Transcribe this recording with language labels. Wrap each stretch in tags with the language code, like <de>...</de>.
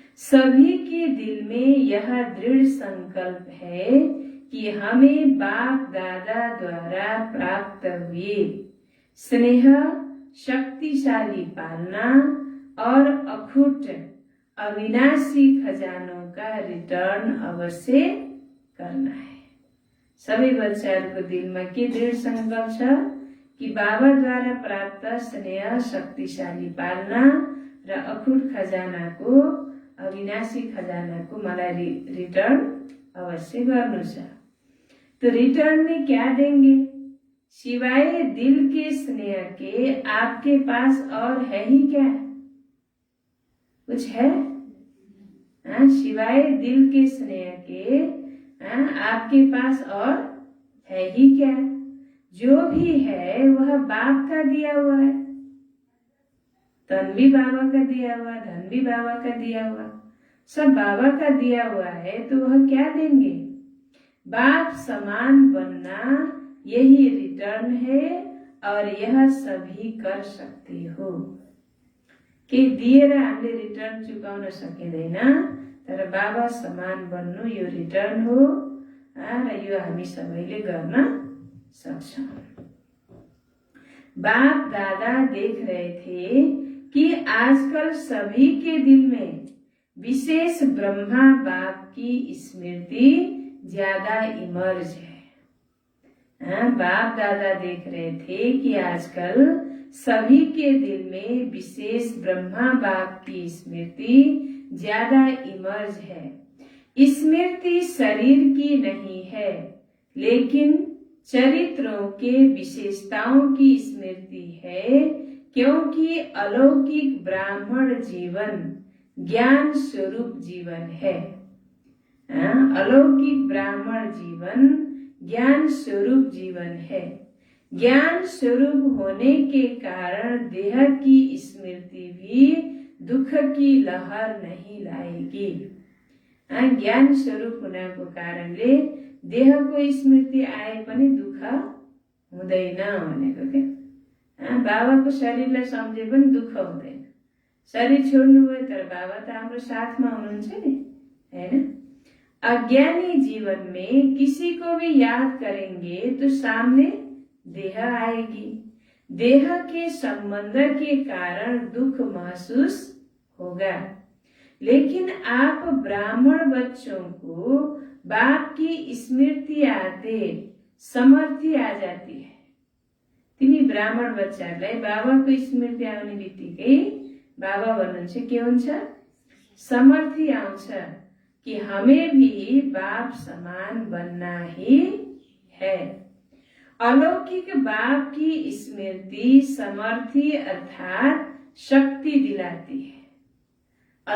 <hi>सभी के दिल में यह दृढ़ संकल्प है कि हमें बाप दादा द्वारा प्राप्त हुए स्नेह, शक्तिशाली पालना और अखुट अविनाशी खजानों का रिटर्न अवश्य करना है।</hi> <ne>सबै बच्चाहरूको दिलमा के दृढ़ संकल्प छ कि बाबाद्वारा प्राप्त स्नेह, शक्तिशाली पालना र अखुट खजानाको, अविनाशी खजानाको मलाई रिटर्न अवश्य गर्नु छ।</ne> <hi>तो रिटर्न में क्या देंगे? सिवाय दिल के स्नेह के आपके पास और है ही क्या? कुछ है? सिवाय दिल के स्नेह के आपके पास और है ही क्या? जो भी है वह बाप का दिया हुआ है। तन भी बाबा का दिया हुआ, धन भी बाबा का दिया हुआ, सब बाबा का दिया हुआ है। तो वह क्या देंगे? बाप समान बनना, यही रिटर्न है और यह सभी कर सकते हो।</hi> <ne>के दिएर हामीले रिटर्न चुकाउन सकिँदैन, तर बाबा समान बन्नु यो रिटर्न हो र यो हामी सबैले गर्न सक्छौं।</ne> <hi>बाप दादा देख रहे थे कि आजकल सभी के दिल में विशेष ब्रह्मा बाप की स्मृति ज्यादा इमर्ज है। बाप दादा देख रहे थे कि आजकल सभी के दिल में विशेष ब्रह्मा बाप की स्मृति ज्यादा इमर्ज है। स्मृति शरीर की नहीं है, लेकिन चरित्रों के विशेषताओं की स्मृति है, क्योंकि अलौकिक ब्राह्मण जीवन ज्ञान स्वरूप जीवन है। अलौकिक ब्राह्मण जीवन ज्ञान स्वरूप जीवन है। ज्ञान स्वरूप होने के कारण देह की स्मृति भी दुख की लहर नहीं लाएगी।</hi> <ne>ज्ञान स्वरूप हुनको कारणले देहको स्मृति आए पनि दुख हुँदैन भनेको के। बाबाको शरीरलाई सम्झे पनि दुख हुँदैन। शरीर छोड्नुभयो तर बाबा त हाम्रो साथमा हुनुहुन्छ नि, हैन?</ne> <hi>अज्ञानी जीवन में किसी को भी याद करेंगे तो सामने देह आएगी। देह के संबंध के कारण दुख महसूस होगा, लेकिन आप ब्राह्मण बच्चों को बाप की स्मृति आते समर्थी आ जाती है।</hi> <ne>तिमी ब्राह्मण बच्चालाई बाबाको स्मृति आउने बित्तिकै बाबा भन्नुहुन्छ के हुन्छ? समर्थी आउँछ</ne> <hi>कि हमें भी बाप समान बनना ही है। अलौकिक बाप की स्मृति समर्थी अर्थात शक्ति दिलाती है।</hi>